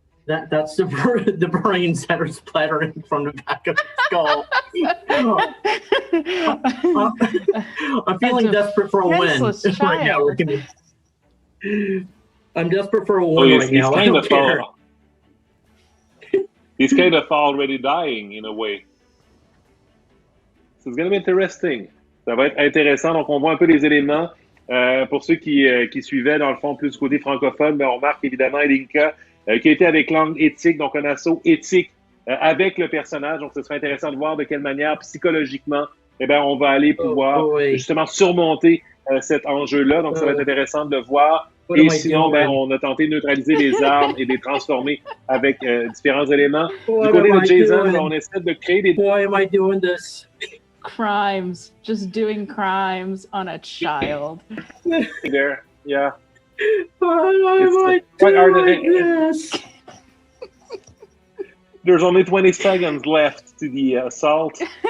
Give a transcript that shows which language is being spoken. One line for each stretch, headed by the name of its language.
English: That's the brains that are splattering from the back of the skull. I'm feeling desperate for a win right now. I'm desperate for a win right now. I don't care. He's kind of already dying in a way. So it's going to be interesting.
French: Ça va être intéressant. Donc, on voit un peu les éléments. Pour ceux qui suivaient, dans le fond, plus du côté francophone, ben, on remarque évidemment Ilinca qui a été avec langue éthique, donc un assaut éthique avec le personnage. Donc, ce serait intéressant de voir de quelle manière, psychologiquement, eh ben, on va aller pouvoir justement surmonter cet enjeu-là. Donc, ça va être intéressant de voir. Et sinon, ben, on a tenté de neutraliser les armes et de les transformer avec différents éléments. Du côté de Jason, on essaie de créer des...
English: Why am I doing this? Crimes. Just doing crimes on a child. There, yeah. Why am I doing this? There's only 20 seconds left to the assault.